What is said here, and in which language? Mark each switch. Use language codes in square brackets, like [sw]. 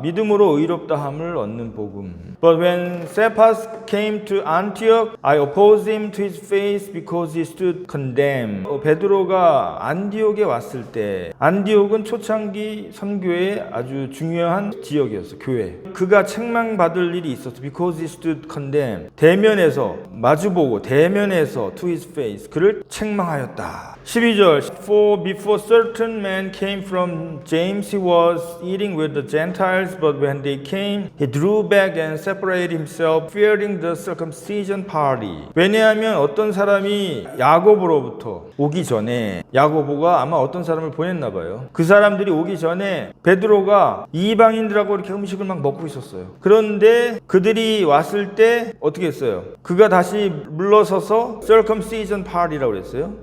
[ko] 믿음으로 의롭다함을 얻는 복음. [en] But when Cephas came to Antioch, I opposed him to his face because he stood condemned. [ko] 베드로가 안디옥에 왔을 때, 안디옥은 초창기 선교의 아주 중요한 지역이었어, 교회. 그가 책망받을 일이 있었어. [en] Because he stood condemned. [ko] 대면에서 마주보고 대면에서 [en] to his face [ko] 그를 책망하였다. [en] 12절 For before certain men came from James, he was eating with the Gentiles, but when they came, he drew back and separated himself, fearing the circumcision party. [ko] 왜냐하면 어떤 사람이 야고보로부터 오기 전에 야고보가 아마 어떤 사람을 보냈나 봐요. 그 사람들이 오기 전에 베드로가 이방인들하고 이렇게 음식을 막 먹고 있었어요. 그런데 그들이 왔을 때 어떻게 했어요? 그가 다시 물러서서 circumcision party라고 그랬어요.